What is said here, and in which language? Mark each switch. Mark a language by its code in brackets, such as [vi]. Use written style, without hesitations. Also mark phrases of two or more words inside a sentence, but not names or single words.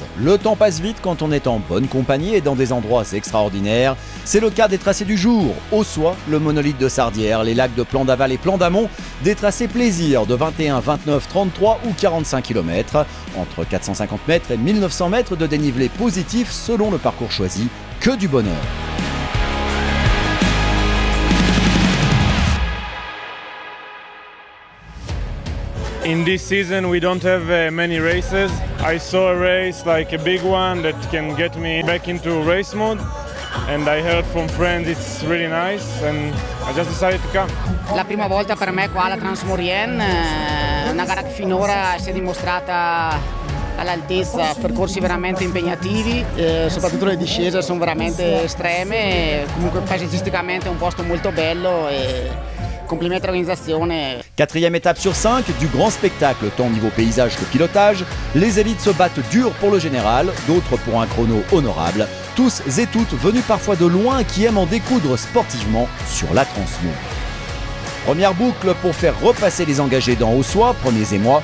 [fr] Le temps passe vite quand on est en bonne compagnie et dans des endroits extraordinaires. C'est le cas des tracés du jour. Ossois, le monolithe de Sardières, les lacs de Plan d'Aval et Plan d'Amont, des tracés plaisir de 21, 29, 33 ou 45 km, entre 450 mètres et 1900 mètres de dénivelé positif selon le parcours choisi. Que du bonheur! [en] In this season we don't have many races. I saw a race, like a big one, that can get me back into race mode. And I heard from friends it's really nice and I just decided to come. [it] La prima volta per me qua alla Transmaurienne, una gara che finora si è dimostrata all'altezza, percorsi veramente impegnativi, soprattutto le discese sono veramente estreme, comunque paesaggisticamente è un posto molto bello e complimenti all'organisation. [fr] Quatrième étape sur 5 du grand spectacle, tant niveau paysage que pilotage. Les élites se battent dur pour le général, d'autres pour un chrono honorable. Tous et toutes venus parfois de loin qui aiment en découdre sportivement sur la Transmo. Première boucle pour faire repasser les engagés dans Ossois, premiers émois.